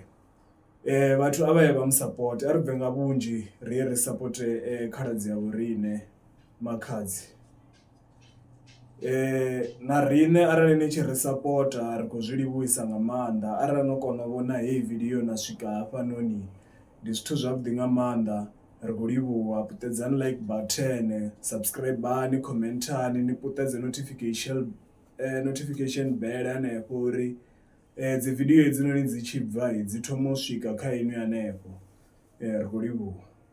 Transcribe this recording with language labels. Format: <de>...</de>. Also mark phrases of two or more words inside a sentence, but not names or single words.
<ve>Vhathu a vha ye vha musupport, a ri bve nga vhunzhi ri ye ri supporte khaladzi ya vhoriṋe makhadzi. Na riṋe arali ni tshi ri sapota ri khou zwi livhuwisa nga maanḓa. Arali no kona u vhona heyi video na swika hafhanoni ndi zwithu zwavhuḓi nga maanḓa, ri khou livhuwa.</ve> <en>Puṱedzani like button, subscribe,</en> <ve>commentani, ni puṱedze</ve> <en>notification bell</en> <ve>hanefho uri dzi video hedzinoni dzi tshi bva dzi thoma u swika kha inwi hanefho. Ri khou livhuwa.</ve>